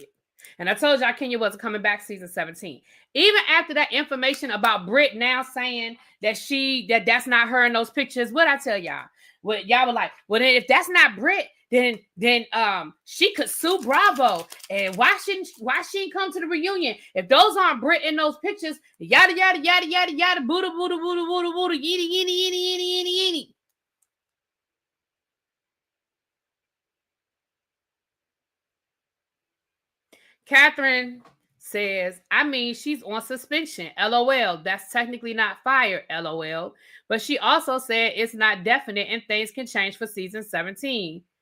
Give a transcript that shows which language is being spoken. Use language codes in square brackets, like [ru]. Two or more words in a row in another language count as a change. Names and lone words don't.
[en] And I told y'all Kenya wasn't coming back season 17. Even after that information about Britt now saying that that's not her in those pictures, what I tell y'all? Well, y'all were like, well, then if that's not Britt, then she could sue Bravo. And why she come to the reunion? If those aren't Britt in those pictures, yada yada yada yada yada, Buddha Buddha Buddha Buddha Buddha, yitty yitty yitty yitty yitty yitty. Catherine says, I mean, she's on suspension. LOL. That's technically not fired. LOL. But she also said it's not definite and things can change for season 17.